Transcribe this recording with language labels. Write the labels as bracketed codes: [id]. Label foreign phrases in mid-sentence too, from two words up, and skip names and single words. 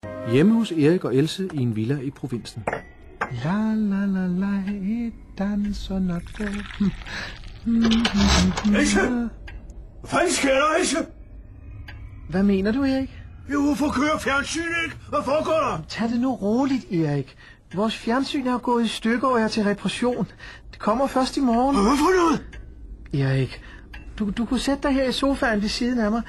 [da] Hjemme hos Erik og Else i en villa i provinsen. La la la la, danser nok. Else! Hvad fanden sker der, Else? Hvad mener du, Erik? Jo, hvorfor kører fjernsynet ikke? Hvad foregår der? Tag det nu roligt, Erik. Vores fjernsyn er gået i stykker, og jeg er til reparation. Det kommer først i morgen. Hvad for noget? Erik, du kunne sætte dig her i sofaen ved siden af mig.